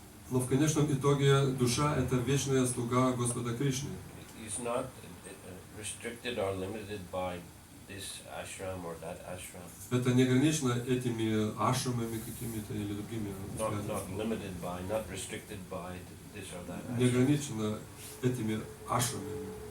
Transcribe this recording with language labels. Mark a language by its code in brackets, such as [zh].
[ru] Но в конечном итоге душа это вечная слуга Господа Кришны. [en] He's not restricted or limited by this ashram or that ashram. [ru] Это не ограничено этими ашрамами какими-то или другими. [en] Not limited by, not restricted by this or that ashram. [ru] Не ограничено этими ашрамами.